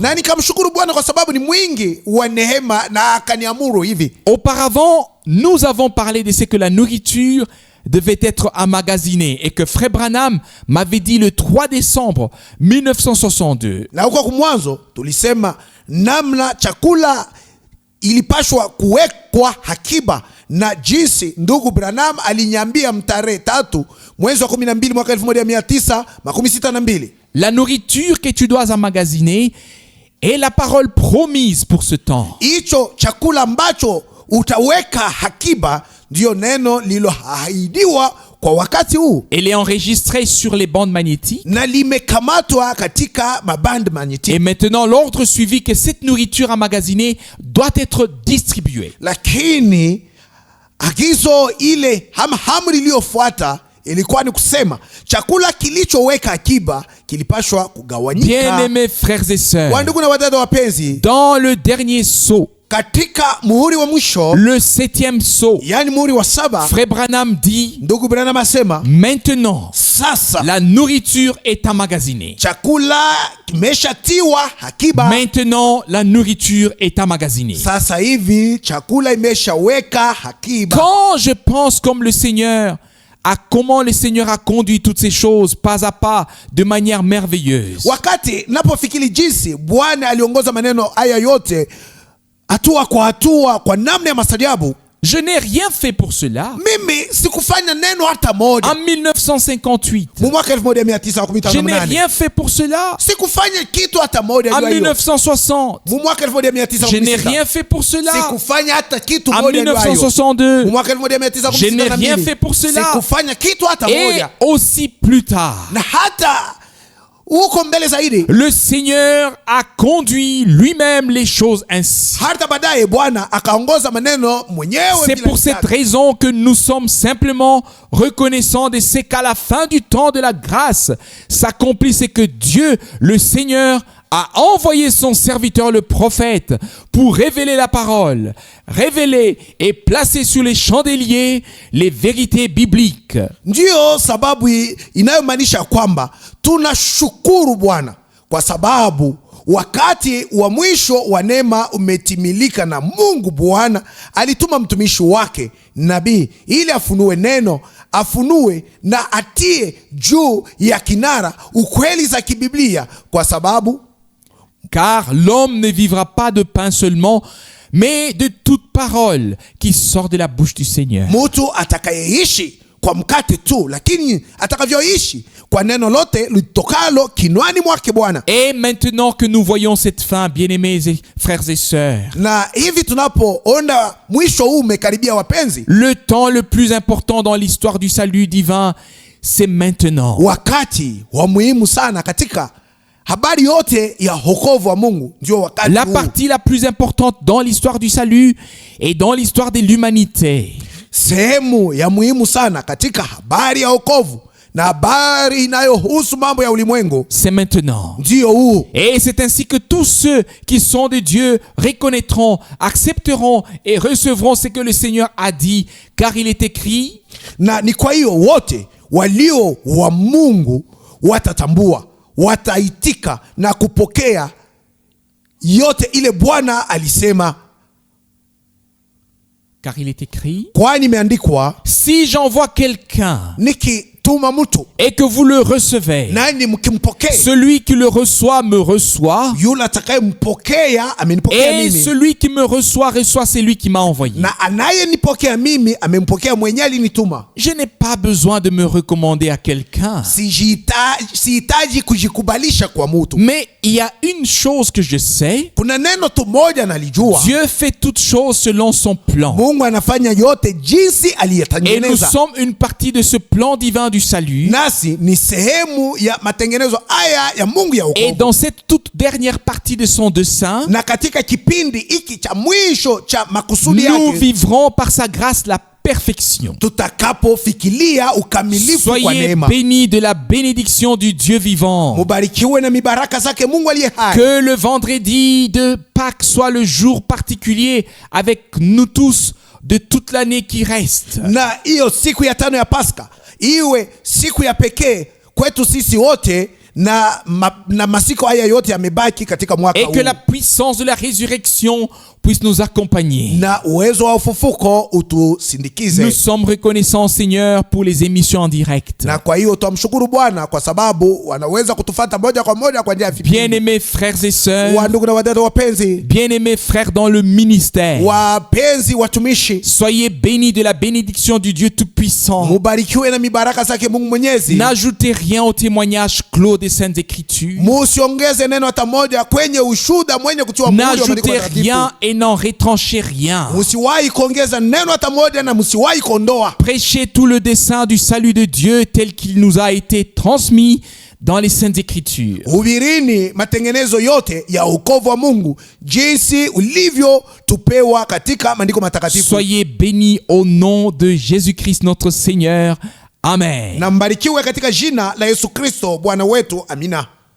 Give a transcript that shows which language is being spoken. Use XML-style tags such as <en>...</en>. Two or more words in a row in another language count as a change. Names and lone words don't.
<sw>Na nikamshukuru Bwana kwa sababu ni mwingi wa neema na akaniamuru hivi.</sw> <fr>Auparavant, nous avons parlé de ce que la nourriture devait être emmagasinée et que Frère Branham m'avait dit le 3 décembre 1962.</fr> <sw>Na huko kumwanzo tulisema namna chakula ilipashwa kuwekwa hakiba na jinsi ndugu Branham alinyambia mtarehe 3 mwezi wa 12 mwaka 1962.</sw> <fr>La nourriture que tu dois emmagasiner est la parole promise pour ce temps.</fr> <sw>Hicho chakula ambacho utaweka hakiba ndio neno lililoahidiwa kwa wakati huu.</sw> <fr>Elle est enregistrée sur les bandes magnétiques.</fr> <sw>Na limekamatwa katika maband magnétique.</sw> <fr>Et maintenant l'ordre suivi que cette nourriture emmagasinée doit être distribuée.</fr> <sw>Lakini agizo ile hamri iliyofuata ilikuwa ni kusema chakula kilichoweka akiba kilipashwa kugawanyika.</sw> <fr>Bien-aimés frères et sœurs,</fr> <sw>wandugu na wadada wapenzi,</sw> <fr>dans le dernier sceau,</fr> <sw>katika muhuri wa mwisho,</sw> <fr>le 7e sceau,</fr> <sw>yani muhuri wa 7,</sw> <fr>Frère Branham dit:</fr> <sw>ndugu Branham asema,</sw> <fr>maintenant</fr> <sw>sasa</sw> <fr>la nourriture est emmagasinée.</fr> <sw>Chakula kimeshatiwa hakiba.</sw> <fr>Maintenant la nourriture est emmagasinée.</fr> <sw>Sasa hivi chakula imeshaweka hakiba.</sw> <fr>Quand je pense comme le Seigneur, à comment le Seigneur a conduit toutes ces choses pas à pas de manière merveilleuse.</fr> <sw>Wakati napofikiri jinsi Bwana aliongoza maneno haya yote hatua kwa hatua kwa namna ya mastajabu.</sw> <fr>Je n'ai rien fait pour cela.</fr> <sw>Mimi sikufanya neno hata moja.</sw> <fr>En 1958.</fr> <sw>Mwaka 1958.</sw> <fr>Je n'ai rien fait pour cela.</fr> <sw>Sikufanya kitu hata moja.</sw> <fr>En 1960.</fr> <sw>Mwaka 1960.</sw> <fr>Je n'ai rien fait pour cela.</fr> <sw>Sikufanya hata kitu moja. En 1962. Mwaka 1962.</sw> <fr>Je n'ai rien fait pour cela.</fr> <sw>Sikufanya kitu hata moja.</sw> <fr>Et aussi plus tard.</fr> <sw>Na hata uko mbele zaidi.</sw> <fr>Le Seigneur a conduit lui-même les choses ainsi.</fr> <sw>Hata baadaye Bwana akaongoza maneno mwenyewe.</sw> <fr>C'est pour cette raison que nous sommes simplement reconnaissants de ce qu'à la fin du temps de la grâce s'accomplisse et que Dieu, le Seigneur, a envoyé son serviteur le prophète pour révéler la parole, révéler et placer sur les chandeliers les vérités bibliques.</fr> <sw>Ndio sababu inayomaanisha kwamba tunashukuru Bwana kwa sababu wakati wa mwisho wa neema umetimilika, na Mungu Bwana alituma mtumishi wake nabii ili afunue neno, afunue na atie juu ya kinara ukweli za kibiblia, kwa sababu</sw> <fr>car l'homme ne vivra pas de pain seulement, mais de toute parole qui sort de la bouche du Seigneur.</fr> <sw>Mtu atakayeishi kwa mkate tu, lakini atakavyoishi kwa neno lote litokalo kinwani mwake Bwana.</sw> <fr>Et maintenant que nous voyons cette fin, bien-aimés frères et sœurs,</fr> <sw>na hivi tunapoona mwisho huu umekaribia, wapenzi,</sw> <fr>le temps le plus important dans l'histoire du salut divin, c'est maintenant.</fr> <sw>Wakati wa muhimu sana katika habari yote ya wokovu wa Mungu ndio wakati</sw> <fr>la partie la plus importante dans l'histoire du salut et dans l'histoire de l'humanité.</fr> <sw>Sehemu ya muhimu sana katika habari ya wokovu na habari inayohusu mambo ya ulimwengu,</sw> <fr>c'est maintenant.</fr> <sw>Ndio huu.</sw> <fr>Et c'est ainsi que tous ceux qui sont de Dieu reconnaîtront, accepteront et recevront ce que le Seigneur a dit, car il est écrit.</fr> <sw>Na ni kwa hiyo wote walio wa Mungu watatambua, wataitika na kupokea yote ile Bwana alisema,</sw> <fr>car il est écrit,</fr> <sw>kwani imeandikwa,</sw> <fr>si j'envoie quelqu'un</fr> <sw>nikituma mtu</sw> <fr>et que vous le recevez,</fr> <sw>nani mkimpokea,</sw> <fr>celui qui le reçoit me reçoit,</fr> <sw>yule atakayempokea amenipokea</sw> <fr>et</fr> <sw>mimi,</sw> <fr>celui qui me reçoit reçoit celui qui m'a envoyé.</fr> <sw>na anayenipokea mimi amempokea mwenye alinituma.</sw> <fr>Je n'ai pas besoin de me recommander à quelqu'un.</fr> <sw>Sihitaji kujikubalisha kwa mtu.</sw> <fr>Mais il y a une chose que je sais.</fr> <sw>Kuna neno tu moja nalijua.</sw> <fr>Dieu fait toutes choses selon son plan.</fr> <sw>Mungu anafanya yote jinsi</sw> <fr>Et nous</fr> <sw>aliyatengeneza.</sw> <fr>sommes une partie de ce plan divin du salut.</fr> <sw>Nasi ni sehemu ya matengenezo haya ya Mungu ya</sw> <fr>Et</fr> <sw>wokovu.</sw> <fr>dans cette toute dernière partie de son dessein,</fr> <sw>Na katika kipindi hiki cha mwisho cha makusudi</sw> <fr>nous</fr> <sw>yake,</sw> <fr>vivrons par sa grâce la perfection.</fr> <sw>tutakapofikilia ukamilifu kwa</sw> <fr>Soyez</fr> <sw>neema.</sw> <fr>bénis de la bénédiction du Dieu vivant.</fr> <sw>Mubarikiwe na mibaraka zake Mungu aliye hai.</sw> <fr>Que le vendredi de Pâques soit le jour particulier avec nous tous de toute l'année qui reste.</fr> <sw>Na hiyo siku ya tano ya Pasaka iwe siku ya pekee kwetu sisi wote, na masiku haya yote yamebaki katika mwaka</sw> <fr>Et</fr> <sw>huu.</sw> <fr>que la puissance de la résurrection puisse nous accompagner.</fr> <sw>Na uwezo wa ufufuko utusindikize.</sw> <fr>Nous sommes reconnaissants, Seigneur, pour les émissions en direct.</fr> <sw>Na kwa hiyo tumshukuru Bwana kwa sababu wanaweza kutufuata moja kwa moja kwa njia ya vipindi.</sw> <fr>Bien-aimés frères et sœurs,</fr> <sw>Wa ndugu na wadada wapenzi,</sw> <fr>bien-aimés frères dans le ministère,</fr> <sw>wapenzi watumishi,</sw> <fr>soyez bénis de la bénédiction du Dieu Tout-Puissant.</fr> <sw>mubarikiwe na mibaraka zake Mungu Mwenyezi.</sw> <fr>N'ajoutez rien au témoignage clos des Saintes Écritures.</fr> <sw>Musiongeze neno hata moja kwenye ushuhuda mwenye kutiwa muhuri wa maandiko</sw> <fr>N'ajoutez</fr> <sw>matakatifu.</sw> <fr>rien et n'en rétranchez rien.</fr> <sw>Musiwahi kuongeza neno hata moja na musiwahi kuondoa.</sw> <fr>Prêchez tout le dessein du salut de Dieu tel qu'il nous a été transmis dans les Saintes Écritures.</fr> <sw>Hubirini matengenezo yote ya wokovu wa Mungu jinsi ulivyo tupewa katika maandiko matakatifu.</sw> <fr>Soyez bénis au nom de Jésus-Christ notre Seigneur. Amen.</fr> <sw>Na mbarikiwe katika jina la Yesu Kristo Bwana wetu. Amina.</sw>